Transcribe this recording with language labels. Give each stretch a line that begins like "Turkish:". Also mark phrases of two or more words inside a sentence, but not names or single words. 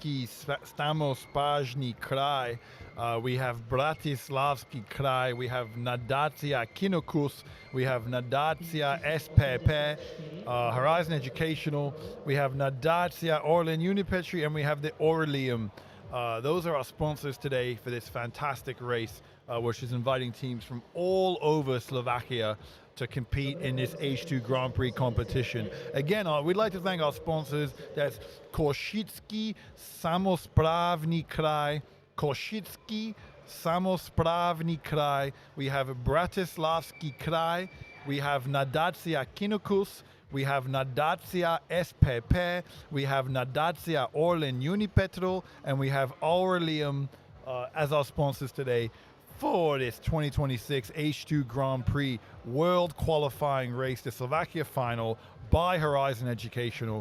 English: We have Košický samosprávny kraj, We have Bratislavský kraj, we have nadácia Kinokus, we have nadácia SPP, Horizon Educational, we have nadácia Orlen Unipetri, and we have the Aurelium. Those are our sponsors today for this fantastic race, which is inviting teams from all over Slovakia to compete in this H2 Grand Prix competition. Again, we'd like to thank our sponsors. That's Košický samosprávny kraj, Košický samosprávny kraj. We have Bratislavský kraj. We have nadácia Kinokus. We have nadácia SPP. We have nadácia Orlen Unipetrol. And we have Aurelium as our sponsors today for this 2026 H2 Grand Prix World Qualifying Race, the Slovakia final by Horizon Educational.